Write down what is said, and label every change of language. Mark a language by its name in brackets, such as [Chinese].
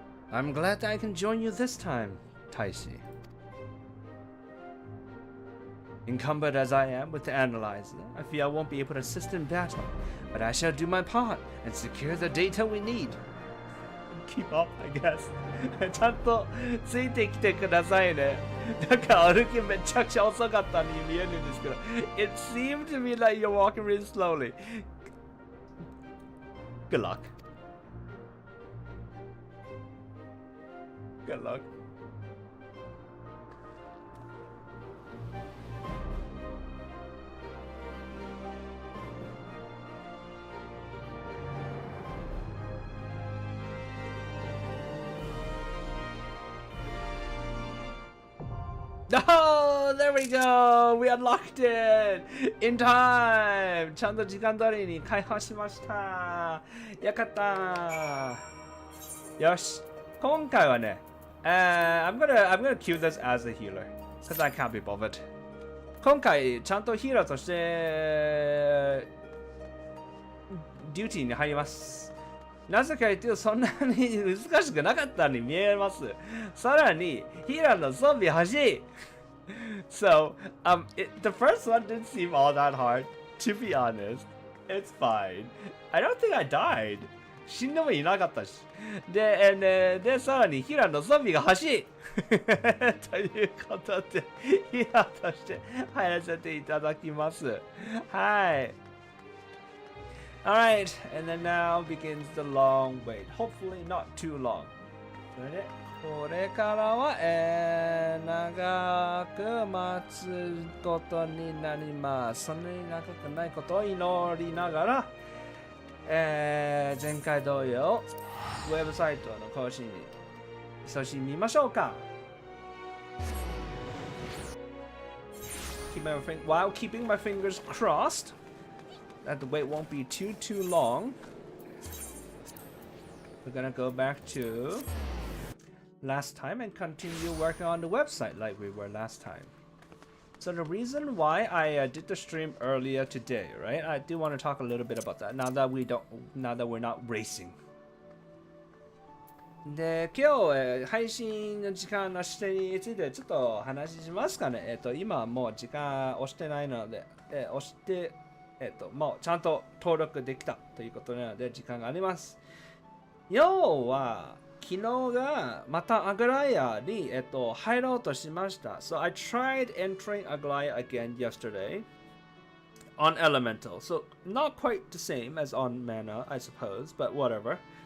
[English] I'm glad that I can join you this time, Taishi. Encumbered as I am with the analyzer, I fear I won't be able to assist in battle, but I shall do my part and secure the data we need. Keep up, I guess. [Japanese] ちゃんとついてきてくださいね。なんか歩きめちゃくちゃ遅かったに見えるんですけど。 [English] It seemed to me like you're walking really slowly. Good luck. Good luck. Oh, there we go. We unlocked it in time. [Japanese] ちゃんと時間通りに開放しました。よかった。よし。今回はね、 [English] I'm gonna queue this as a healer because I can't be bothered. [Japanese] 今回ちゃんとヒーラーとしてデューティーに入ります。なぜか言ってそんなに難しくなかったに見えます。さらにヒーラーの装備欲しい。 [English] So, the first one didn't seem all that hard. To be honest, it's fine. I don't think I died. [Japanese] 死んでもいなかったし。で、さらにヒーラーの装備が欲しいということで、ヒーラーとして入らせていただきます。 [English] はい。Alright, and then now begins the long wait. Hopefully not too long. [Japanese] それで、これからは、長く待つことになります。そんなに長くないことを祈りながら、前回同様、ウェブサイトの更新に勤しみましょうか。 [English] While keeping my fingers crossed that the wait won't be too long, we're gonna go back to last time and continue working on the website like we were last time. So the reason why I did the stream earlier today, right? I do want to talk a little bit about that now that we're not racing. [Japanese] で、今日、配信の時間の指定についてちょっと話しますかね。今はもう時間押してないので、押して、もうちゃんと登録できたということなので時間があります。要は、昨日がまたアグライアに、入ろうとしました。 [English] So I tried entering Aglaya again yesterday. on elemental. So not quite the same as on mana, I suppose, but whatever.